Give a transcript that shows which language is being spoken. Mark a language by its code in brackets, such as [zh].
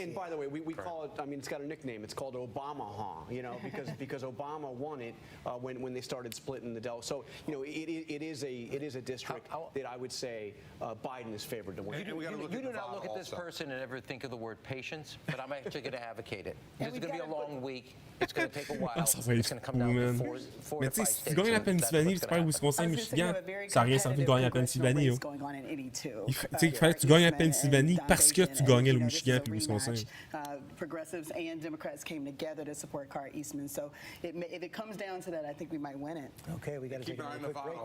[en] and by the way, we call it, it's got a nickname. It's called Obama, because Obama won it when they started splitting the Delaware. So, it is a district that I would say Biden is favored to win. You do not look at this person and ever think of the word patience, but I'm actually going to advocate it. It's going to be a long week. It's going to take a while. It's going to come down to 4 [fr] Mais tu sais, si tu gagnes la Pennsylvanie, tu perds Wisconsin, Michigan, ça n'a rien servi de gagner la Pennsylvanie. Il fallait que tu gagnes la Pennsylvanie parce que tu gagnais le Michigan puis Wisconsin. [en] Progressives and Democrats came together to support Carr Eastman. So if it comes down to that, I think we might win it. Okay, we got to take a quick break.